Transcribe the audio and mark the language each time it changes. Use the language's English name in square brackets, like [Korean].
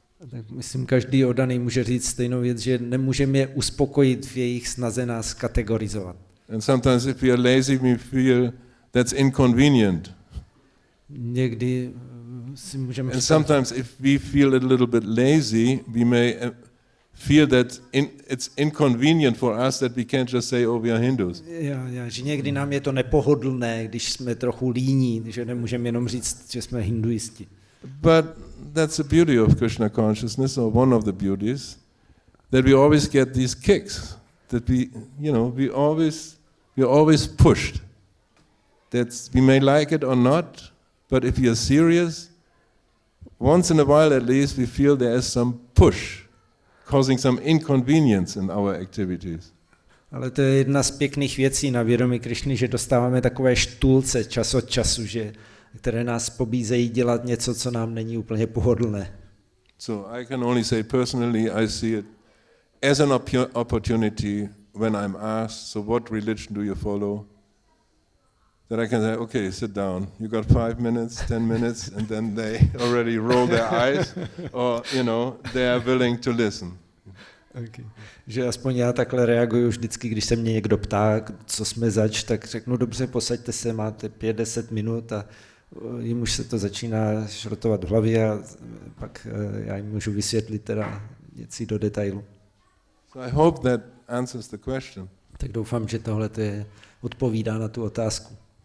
[Czech] Tak myslím, každý oddaný může říct stejnou věc, že nemůžeme je uspokojit v jejich snaze nás kategorizovat. [English] And sometimes if we are lazy, we feel that's inconvenient. [Czech] Někdy si můžeme [English] And sometimes if we feel a little bit lazy, we may feel that it's inconvenient for us that we can't just say, oh, we are Hindus. [Czech] Že někdy nám je to nepohodlné, když jsme trochu líní, že nemůžeme jenom říct, že jsme hinduisti. [English] But that's the beauty of Krishna consciousness, or one of the beauties, that we always get these kicks, that we always pushed. That we may like it or not, but if we are serious, once in a while at least we feel there is some push, causing some inconvenience in our activities. [Czech] Ale to je jedna z pěkných věcí na vědomí Krišny, že dostáváme takové štulce čas od času, které nás pobízejí dělat něco, co nám není úplně pohodlné. [English] So I can only say personally, I see it as an opportunity when I'm asked, so what religion do you follow? That I can say, okay, sit down. You got 5 minutes, 10 minutes, and then they already roll their eyes, or they are willing to listen. Okay. [Czech] Že aspoň já takhle reaguju vždycky, když se mě někdo ptá, co jsme zač, tak řeknu, dobře, posaďte se, máte 5-10 minut a jim už se to začíná šrotovat v hlavě a pak já jim můžu vysvětlit teda věci do detailu. [English] So I hope that answers the question. [Czech] Tak doufám, že tohle odpovídá na tu otázku.